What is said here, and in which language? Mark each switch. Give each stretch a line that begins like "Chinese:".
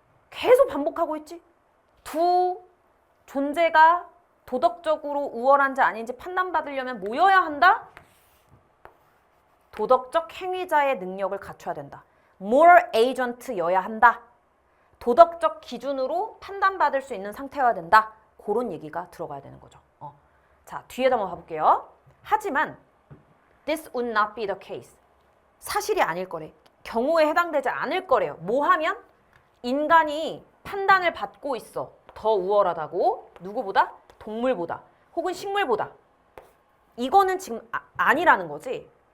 Korean: 계속 반복하고 있지. 두 존재가 도덕적으로 우월한지 아닌지 판단받으려면 뭐여야 한다? 도덕적 행위자의 능력을 갖춰야 된다. more agent여야 한다. 도덕적 기준으로 판단받을 수 있는 상태여야 된다. 그런 얘기가 들어가야 되는 거죠. 자, 뒤에다 한번 봐볼게요. 하지만
English: this would not be the case.
Korean: 사실이 아닐 거래. 경우에 해당되지 않을 거래요. 뭐 하면? 인간이 판단을 받고 있어. 더 우월하다고. 누구보다? 동물보다. 혹은 식물보다. 이거는 지금 아니라는 거지.